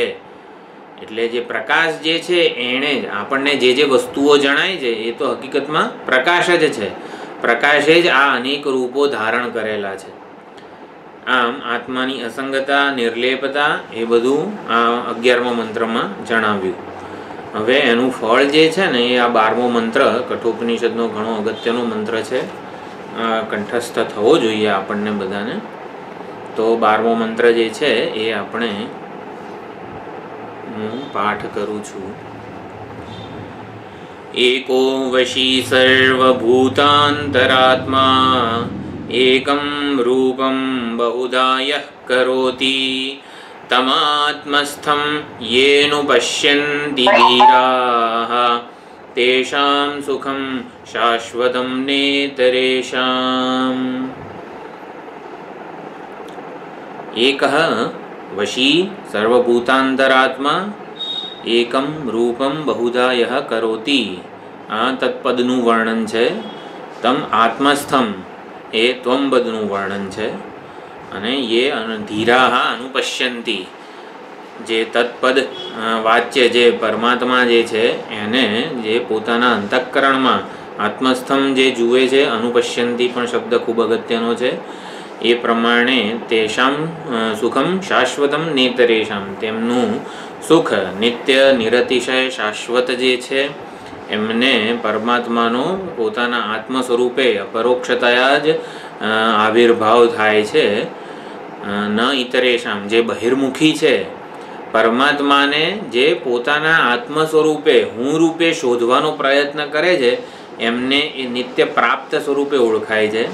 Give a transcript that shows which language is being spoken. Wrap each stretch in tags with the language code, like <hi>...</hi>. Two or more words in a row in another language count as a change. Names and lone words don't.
<gu>એટલે જે પ્રકાશ જે છે એણે આપણને જે વસ્તુઓ જણાય છે એ તો હકીકતમાં પ્રકાશ જ છે। પ્રકાશે જ આ અનેક રૂપો ધારણ કરેલા છે। આમ આત્માની અસંગતા, નિર્લેપતા એ બધું આ 11મા મંત્રમાં જણાવ્યું। હવે એનું ફળ જે છે ને એ આ 12મો મંત્ર કઠોપનિષદનો ઘણો અગત્યનો મંત્ર છે। કંઠસ્થ થવો જોઈએ આપણને બધાને। તો 12મો મંત્ર જે છે એ આપણે હું પાઠ કરું છું।</gu> <sa>एको वशी सर्वभूतान्तरात्मा एकं रूपं बहुधा यः करोति तमात्मस्थं येऽनुपश्यन्ति धीराः तेषां सुखं शाश्वतं नेतरेषाम्। एकः वशी सर्वभूतान्तरात्मा एकम रूपम बहुधा यह करोति।</sa> <gu>આ તત્પદનુ વર્ણન છે।</gu> <sa>तम आत्मस्थम</sa> <gu>એ ત્વમ પદનુ વર્ણન છે। અને</gu> <sa>ये धीराः अनुपश्यन्ति</sa> <gu>જે તત્પદ વાચ્ય જે પરમાત્મા જે છે એને જે પોતાના અંતઃકરણ માં આત્મસ્થમ જે જુએ છે, અનુપશ્યન્તિ પણ શબ્દ ખૂબ અગત્યનો છે। એ પ્રમાણે</gu> <sa>तेषां सुखम शाश्वतम नेतरेषां,</sa> <gu>તેમનું સુખ નિત્ય નિરતિશય શાશ્વત જે છે એમને પરમાત્માનો પોતાના આત્મ સ્વરૂપે પરોક્ષતયા જ આવિર્ભાવ થાય છે.</gu> <sa>ન ઇતરેશામ,</sa> <gu>જે બહિર્મુખી છે પરમાત્માને જે પોતાના આત્મ સ્વરૂપે હું રૂપે શોધવાનો પ્રયત્ન કરે છે એમને એ નિત્ય પ્રાપ્ત સ્વરૂપે ઓળખાય છે.</gu>